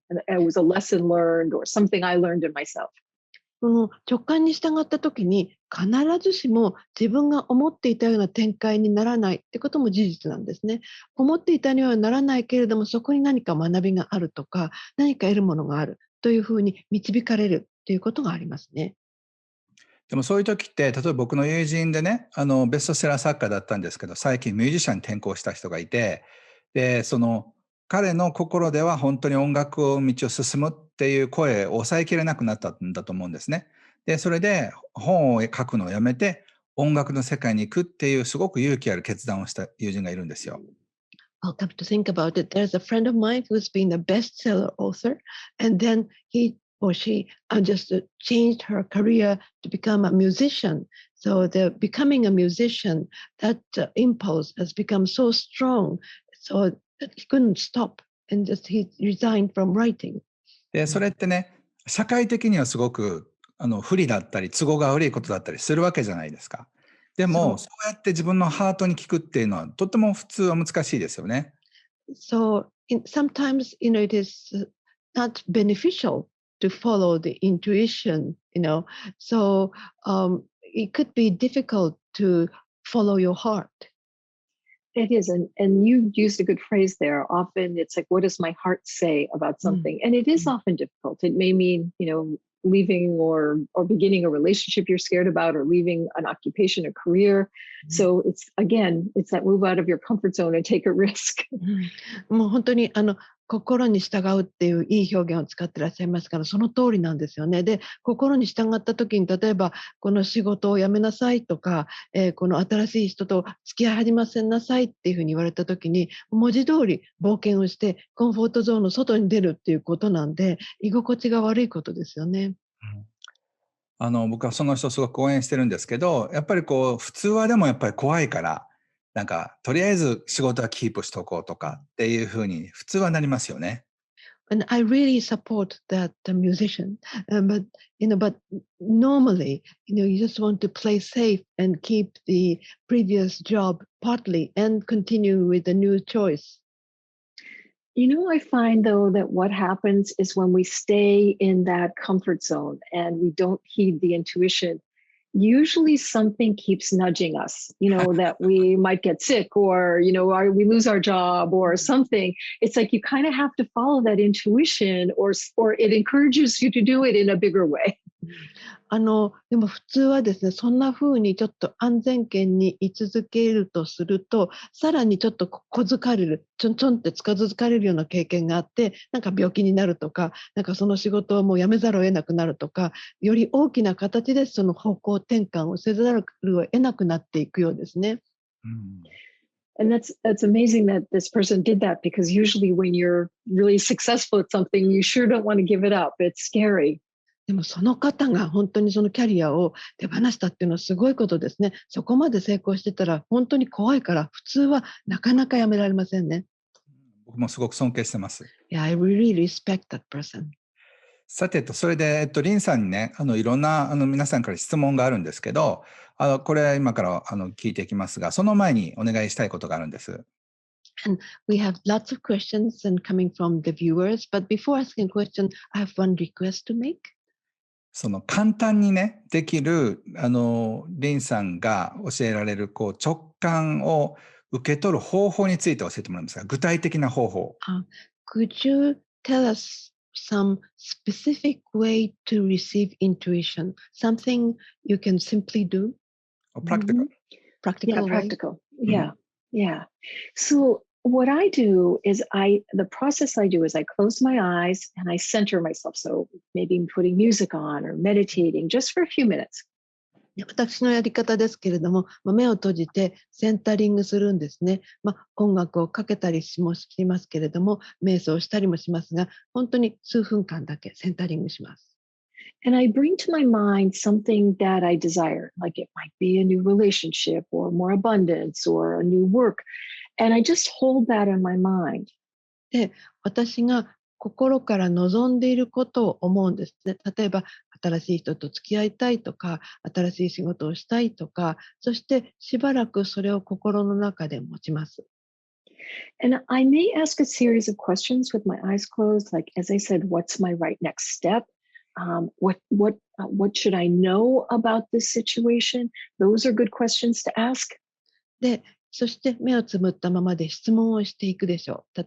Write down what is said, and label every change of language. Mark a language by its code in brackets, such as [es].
[en] And it was a lesson learned or something I learned in myself. [ja] 直感に従った時に必ずしも自分が思っていたような展開にならないってことも事実なんですね。思っていたようにならないけれども、そこに何か学びがあるとか、何か得るものがあるというふうに導かれるということがありますね。でもそういう時って、例えば僕の友人でね、ベストセラー作家だったんですけど、最近ミュージシャンに転向した人がいて、で、彼の心では本当に音楽を道を進むっていう声を抑えきれなくなったんだと思うんですね。で、それで本を書くのをやめて、音楽の世界に行くっていうすごく勇気ある決断をした友人がいるんですよ。 [en] I'll come to think about it. There's a friend of mine who's been a bestseller author, and then he or she just changed her career to become a musician. So the becoming a musician, that impulse has become so strong, so that he couldn't stop, and just he resigned from writing. [ja] で、それってね、社会的にはすごく不利だったり、都合が悪いことだったりするわけじゃないですか。でも、そそうやって自分のハートに聞くっていうのは、とっても普通は難しいですよね。 [en] So sometimes, it is not beneficial to follow the intuition, So it could be difficult to follow your heart. It is, and you used a good phrase there. Often it's like, what does my heart say about something? And it is often difficult. It may mean, leaving or beginning a relationship you're scared about, or leaving an occupation, a career. So it's that move out of your comfort zone and take a risk. [ja] もう本当に心に従うっていういい表現を使ってらっしゃいますから、その通りなんですよね。で、心に従った時に、例えばこの仕事を辞めなさいとか、この新しい人と付き合い始めなさいっていうふうに言われた時に、文字通り冒険をしてコンフォートゾーンの外に出るっていうことなんで、居心地が悪いことですよね。僕はその人すごく応援してるんですけど、やっぱり普通はでもやっぱり怖いから、なんか、とりあえず仕事はキープしとこうとかっていうふうに普通はなりますよね。 [en] And I really support that musician, but normally, you just want to play safe and keep the previous job partly and continue with a new choice. I find though that what happens is when we stay in that comfort zone and we don't heed the intuition, usually something keeps nudging us, that we might get sick, or, we lose our job or something. It's like you kind of have to follow that intuition, or it encourages you to do it in a bigger way. [ja] でも普通はですね、そんな風にちょっと安全圏に居続けるとすると、さらにちょっと小づかれる、ちょんちょんって近づかれるような経験があって、なんか病気になるとか、なんかその仕事をもう辞めざるを得なくなるとか、より大きな形でその方向転換をせざるを得なくなっていくようですね。 [en] And that's amazing that this person did that, because usually when you're really successful at something, you sure don't want to give it up. It's scary. [ja] でもその方が本当にそのキャリアを手放したっていうのはすごいことですね。そこまで成功してたら本当に怖いから、普通はなかなかやめられませんね。僕もすごく尊敬してます。 [en] Yeah, I really respect that person. [ja] さて、それで、リンさんにね、いろんな、皆さんから質問があるんですけど、これ今から、聞いていきますが、その前にお願いしたいことがあるんです。 [en] And we have lots of questions and coming from the viewers, but before asking a question, I have one request to make. [ja] 簡単にね、できる、リンさんが教えられる、直感を受け取る方法について教えてもらえますか？具体的な方法。 [en] Could you tell us some specific way to receive intuition? Something you can simply do? Practical. Practical way? Practical. Yeah. Yeah. So what I do is the process I do is I close my eyes and I center myself. So maybe putting music on or meditating just for a few minutes. [ja] 私のやり方ですけれども、目を閉じてセンタリングするんですね。音楽をかけたりしますけれども、瞑想したりもしますが、本当に数分間だけセンタリングします。 [en] And I bring to my mind something that I desire, like it might be a new relationship or more abundance or a new work. And I just hold that in my mind. [ja] で、私が心から望んでいることを思うんですね。例えば、新しい人と付き合いたいとか、新しい仕事をしたいとか、そしてしばらくそれを心の中で持ちます。 [en] And I may ask a series of questions with my eyes closed, like, as I said, what's my right next step? What should I know about this situation? Those are good questions to ask. [ja] で、そして目をつむったままで質問をしていくでしょう。